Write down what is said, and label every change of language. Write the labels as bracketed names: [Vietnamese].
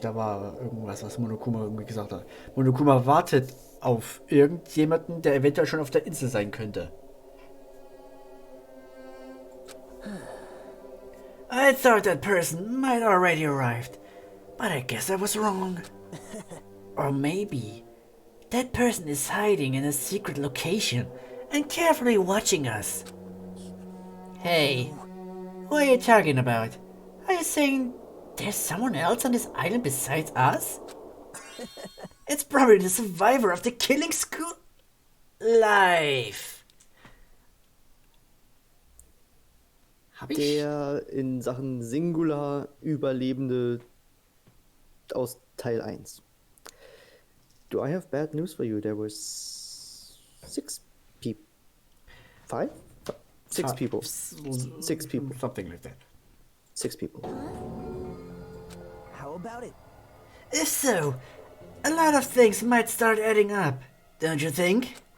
[German] Da war irgendwas, was Monokuma irgendwie gesagt hat. Monokuma wartet auf irgendjemanden, der eventuell schon auf der Insel sein könnte. [English] I thought that person might already arrived, but I guess I was wrong. Or maybe that person is hiding in a secret location and carefully watching us. Hey, what are you talking about? Are you saying there's someone else on this island besides us? It's probably the survivor of the killing school life. [German] Hab ich? Der in Sachen Singular Überlebende aus Teil 1. [English] Do I have bad news for you? There was 6 people. 5? 6 people. 6 people. Something like that. 6 people. how about it? If so, a lot of things might start adding up, don't you think?